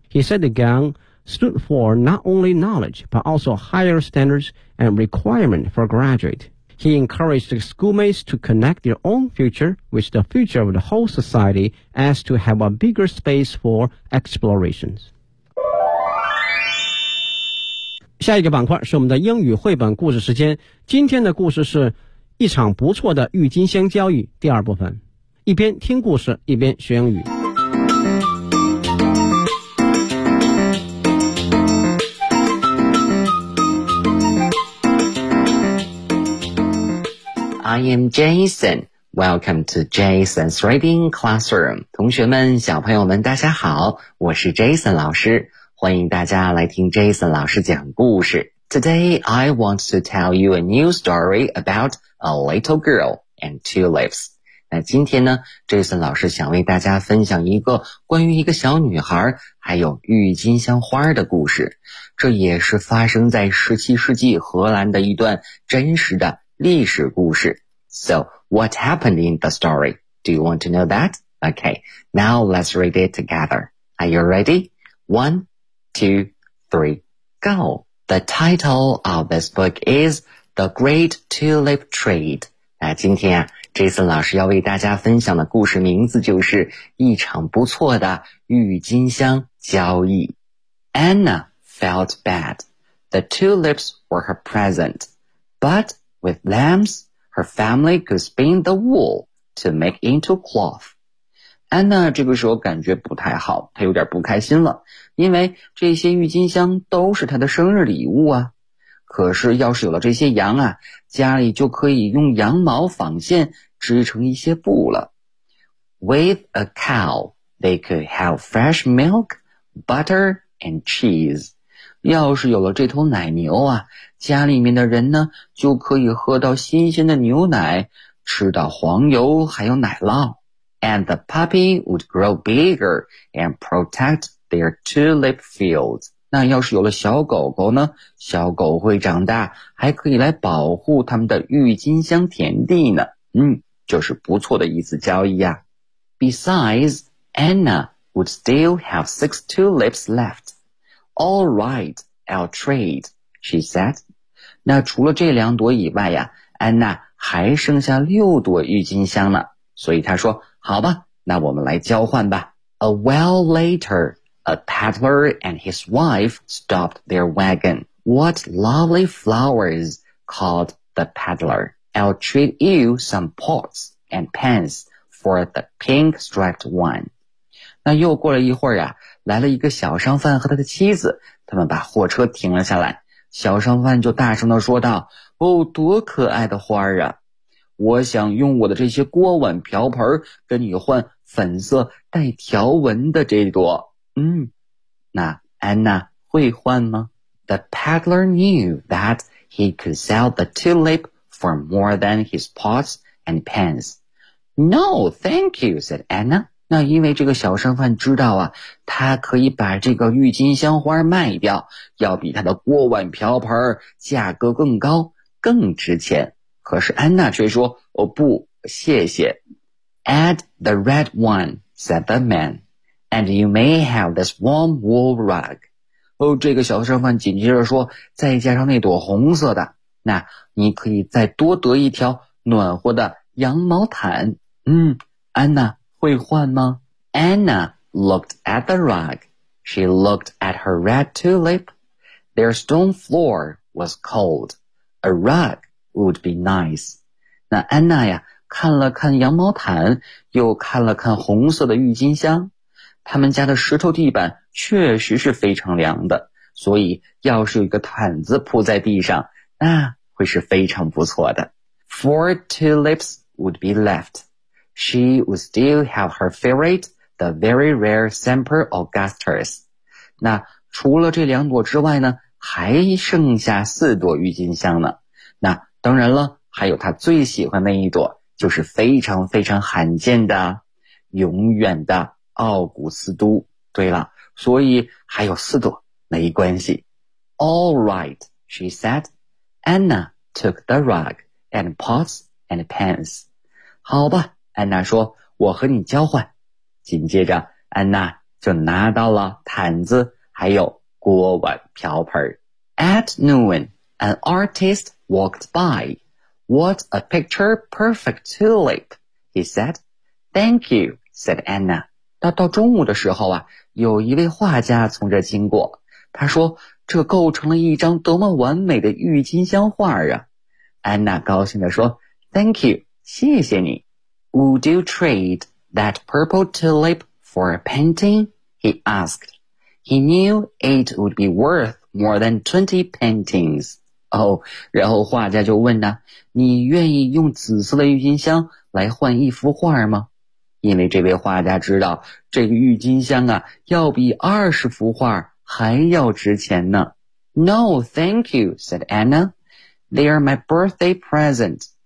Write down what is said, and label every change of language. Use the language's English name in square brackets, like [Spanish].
[English] He said the gang stood for not only knowledge, but also higher standards,and requirement for graduate. He encouraged the schoolmates to connect their own future with the future of the whole society as to have a bigger space for explorations. [Chinese] 下一个板块是我们的英语绘本故事时间。今天的故事是一场不错的郁金香交易第二部分。一边听故事一边学英语。 [English] I am Jason. Welcome to Jason's Reading Classroom. [Chinese] 同学们，小朋友们，大家好，我是 Jason 老师，欢迎大家来听 Jason 老师讲故事。 [English] Today, I want to tell you a new story about a little girl and tulips. [Chinese] 那今天呢 ,Jason 老师想为大家分享一个关于一个小女孩还有郁金香花的故事。这也是发生在17世纪荷兰的一段真实的历史故事。 [English] So, what happened in the story? Do you want to know that? Okay, now let's read it together. Are you ready? One, two, three, go! The title of this book is The Great Tulip Trade. [Chinese] 那今天啊 ,Jason 老师要为大家分享的故事名字就是一场不错的郁金香交易。 [English] Anna felt bad. The tulips were her present. But with lambs,her family could spin the wool to make into cloth. [Chinese] Anna 这个时候感觉不太好，她有点不开心了，因为这些郁金香都是她的生日礼物啊。可是要是有了这些羊啊，家里就可以用羊毛纺线织成一些布了。 [English] With a cow, they could have fresh milk, butter, and cheese. [Chinese] 要是有了这头奶牛啊，家里面的人呢就可以喝到新鲜的牛奶，吃到黄油还有奶酪。 [English] And the puppy would grow bigger and protect their tulip fields. [Chinese] 那要是有了小狗狗呢，小狗会长大，还可以来保护他们的郁金香田地呢。就是不错的一次交易啊。 [English] Besides, Anna would still have 6 tulips left. All right, I'll trade. She said, [Chinese] 那除了这两朵以外呀，安娜还剩下六朵郁金香呢。所以她说，好吧，那我们来交换吧。 [English] A while later, A peddler and his wife stopped their wagon. What lovely flowers, called the peddler. I'll treat you some pots and pans for the pink-striped one. [Chinese] 那又过了一会儿啊，来了一个小商贩和他的妻子，他们把货车停了下来。小商贩就大声地说道，哦，多可爱的花啊，我想用我的这些锅碗瓢盆跟你换粉色带条纹的这朵。嗯，那安娜会换吗？ [English] The peddler knew that he could sell the tulip for more than his pots and pans. No, thank you, said Anna. [Chinese] 那因为这个小商贩知道啊，他可以把这个郁金香花卖掉，要比他的锅碗瓢盆价格更高，更值钱。可是安娜却说，哦不，谢谢。 [English] Add the red one, said the man, and you may have this warm wool rug. [Chinese] 哦，这个小商贩紧接着说，再加上那朵红色的，那你可以再多得一条暖和的羊毛毯。嗯，安娜会换吗？ [English] Anna looked at the rug. She looked at her red tulip. Their stone floor was cold. A rug would be nice. [Chinese] 那安娜呀，看了看羊毛毯，又看了看红色的郁金香。他们家的石头地板确实是非常凉的，所以要是有一个毯子铺在地上，那会是非常不错的。 [English] Four tulips would be left. She would still have her favorite, the very rare Semper Augustus. [Chinese] 那除了这两朵之外呢，还剩下四朵郁金香呢。那当然了，还有她最喜欢那一朵，就是非常非常罕见的永远的奥古斯都。对了，所以还有四朵没关系。 [English] All right, she said. Anna took the rug and pots and pans. [Chinese] 好吧，安娜说，我和你交换。紧接着，安娜就拿到了毯子，还有锅碗瓢盆。 [English] At noon, an artist walked by. What a picture perfect tulip, he said. Thank you, said Anna. [Chinese] 到中午的时候啊，有一位画家从这经过，他说，这构成了一张多么完美的郁金香画啊。安娜高兴地说， [English] Thank you, [Chinese] 谢谢你。 [English] Would you trade that purple tulip for a painting? He asked. He knew it would be worth more than 20 paintings. [Chinese] 哦，然后画家就问呢，你愿意用紫色的郁金香来换一幅画吗？因为这位画家知道，这个郁金香啊，要比20幅画还要值钱呢。 [English] No, thank you, said Anna. They are my birthday present.